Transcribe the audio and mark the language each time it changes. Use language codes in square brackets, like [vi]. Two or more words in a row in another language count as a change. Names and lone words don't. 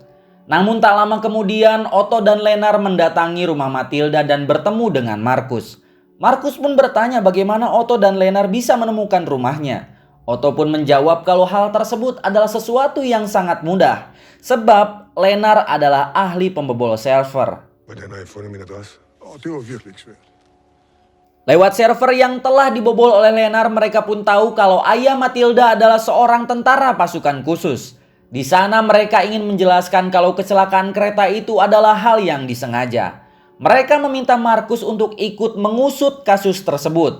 [id] Namun tak lama kemudian, Otto dan Lennart mendatangi rumah Matilda dan bertemu dengan Markus. Markus pun bertanya bagaimana Otto dan Lennart bisa menemukan rumahnya. Otto pun menjawab kalau hal tersebut adalah sesuatu yang sangat mudah, sebab Lennart adalah ahli pembobol server. [da] Hvordan har I fundet min adresse? Det var virkelig ikke svært. [id] Lewat server yang telah dibobol oleh Lennart, mereka pun tahu kalau ayah Matilda adalah seorang tentara pasukan khusus. Di sana mereka ingin menjelaskan kalau kecelakaan kereta itu adalah hal yang disengaja. Mereka meminta Markus untuk ikut mengusut kasus tersebut.